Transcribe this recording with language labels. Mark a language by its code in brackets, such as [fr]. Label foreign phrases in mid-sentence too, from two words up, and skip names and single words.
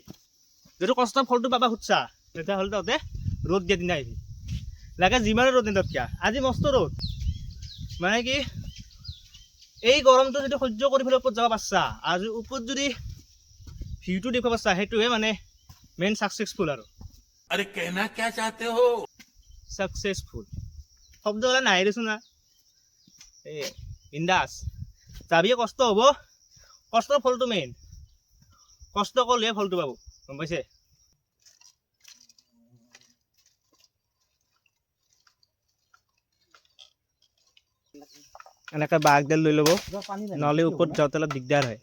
[as] যদি কষ্টৰ ফলটো পাবা খুজিছা তেতিয়াহ'লে তহঁতে ৰ'দ দিয়াৰ দিনা আহিবি, লাগে যিমানে ৰ'দ নিদিয়ক কিয়। আজি মস্ত ৰ'দ, মানে কি এই গৰমটো যদি সহ্য কৰি পেলাই ওপৰত যাব পাৰিছা, আৰু ওপৰত যদি ভিউটো দেখুৱাব পাৰিছা, সেইটোহে মানে [en] main successful [as] আৰু। [hi] अरे कहना क्या चाहते हो? [as] ছাকচেছফুল শব্দবিলাক নাহে দেচোন না, এই বিন্দাছ যাবি, কষ্ট হ'ব, কষ্টৰ ফলটো মেইন, কষ্ট কৰিলেহে ফলটো পাব, গম পাইছে। এনেকৈ বাঘডাল লৈ ল'ব, নহ'লে ওপৰত যাওঁতে অলপ দিগদাৰ হয়।